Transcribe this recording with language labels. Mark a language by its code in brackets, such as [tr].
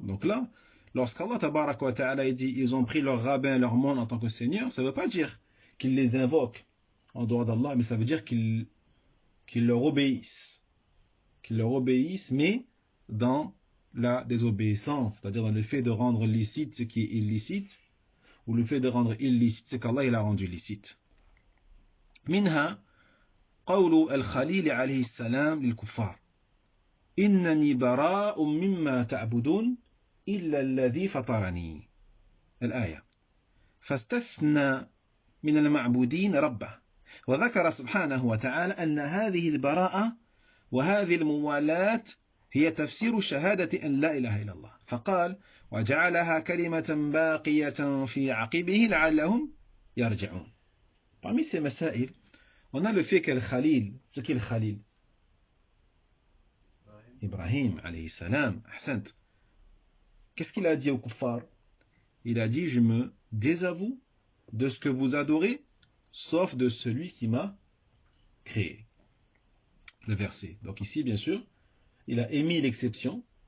[fr] Donc là, lorsqu'Allah tabaraka wa ta'ala dit ils ont pris leur rabbin, leur moine en tant que seigneur, ça ne veut pas dire qu'ils les invoquent en dehors d'Allah, mais ça veut dire qu'ils leur obéissent. Qu'ils leur obéissent, mais dans la désobéissance, c'est-à-dire dans le fait de rendre licite ce qui est illicite, ou le fait de rendre illicite ce qu'Allah il a rendu licite. [ar] منها قول الخليل عليه السلام للكفار إنني براء مما تعبدون إلا الذي فطرني الآية فاستثنى من المعبودين ربه وذكر سبحانه وتعالى أن هذه البراءة وهذه الموالاة هي تفسير شهادة أن لا إله إلا الله فقال وجعلها كلمة باقية في عقبه لعلهم يرجعون. [fr] Parmi ces masaïl, on a le fait que le Khalil, ce qu'est le Khalil, Ibrahim alayhi salam, ahsant. Qu'est-ce qu'il a dit au kuffar? Il a dit je me désavoue de ce que vous adorez sauf de celui qui m'a créé. Le verset. Donc ici bien sûr il a émis l'exception